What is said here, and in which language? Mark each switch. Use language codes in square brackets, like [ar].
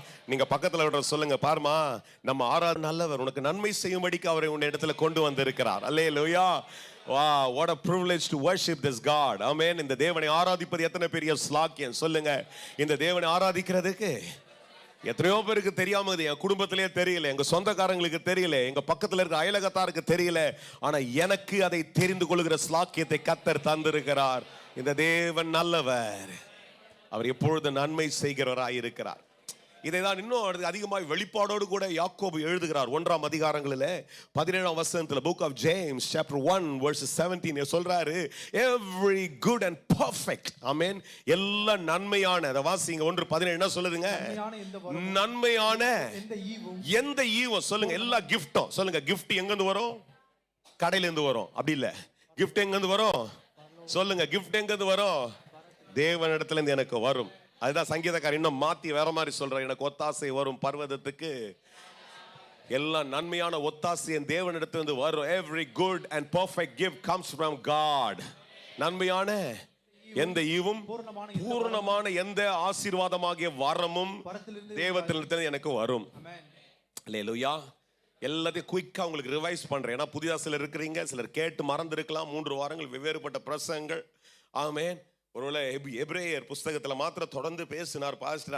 [ta] நீங்க பக்கத்துல விட சொல்லுங்க, பாருமா நம்ம ஆராதனை நல்லவர், உனக்கு நன்மை செய்யும்படிக்கு அவரை உன்ன இடத்துல கொண்டு வந்திருக்கிறார். அல்லேலூயா. [en] Wow, what a privilege to worship this God. Amen. [ta] இந்த தேவனை ஆராதிப்பது எத்தனை பெரிய ஸ்லாக்கியம். சொல்லுங்க, இந்த தேவனை ஆராதிக்கிறதுக்கு எத்தனையோ பேருக்கு தெரியாம, என் குடும்பத்திலே தெரியல, எங்க சொந்தக்காரங்களுக்கு தெரியல, எங்க பக்கத்துல இருக்க அயலகத்தாருக்கு தெரியல. ஆனா எனக்கு அதை தெரிந்து கொள்கிற ஸ்லாக்கியத்தை கர்த்தர் தந்திருக்கிறார். இந்த தேவன் நல்லவர், அவர் எப்பொழுது நன்மை செய்கிறவராய் இருக்கிறார். இதைதான் இன்னும் அதிகமாக வெளிப்பாடோடு கூட யாக்கோபு எழுதுகிறார். 1ஆம் அதிகாரங்களில் 17ஆம் வசனத்தில் [en] book of James chapter 1 verse 17 [ta] சொல்றாரு, [en] every good and perfect, amen, [ta] எல்லா நன்மையான, அத வாசிங்க 1:17 என்ன சொல்லுதுங்க? நன்மையான எந்த ஈவும். சொல்லுங்க, எல்லா கிஃப்டும். சொல்லுங்க, கிஃப்ட் எங்க இருந்து வரும்? கடையில இருந்து வரும். அப்படி இல்ல, கிஃப்ட் எங்க இருந்து வரும்? சொல்லுங்க, கிஃப்ட் எங்க இருந்து வரும்? தேவனிடத்துல இருந்து எனக்கு வரும். அதுதான் சங்கீதக்காரன் இன்னும் மாத்தி வேற மாதிரி சொல்றார், எனக்கு ஒத்தாசை வரும் பர்வதத்துக்கு. எல்லா நன்மையான ஒத்தாசை என் தேவனிடத்திலிருந்து வரும். [en] Every good and perfect gift comes from God. [ta] நன்மையான எந்த ஈவும் பூரணமான எந்த ஆசீர்வாதமாகிய வரமும் தேவனிடத்திலிருந்து எனக்கு வரும். அல்லேலூயா. எல்லாத்தையும் குயிக்கா உங்களுக்கு ரிவைஸ் பண்றேன். ஏன்னா புதிதா சிலர் இருக்கிறீங்க, சிலர் கேட்டு மறந்திருக்கலாம். 3 வாரங்கள் வெவ்வேறுபட்ட பிரசங்கங்கள். ஆமென். ஒருவேளை எபிரேயர் புஸ்தகத்தில் மாத்திரம் தொடர்ந்து பேசினார் பாஸ்டர்.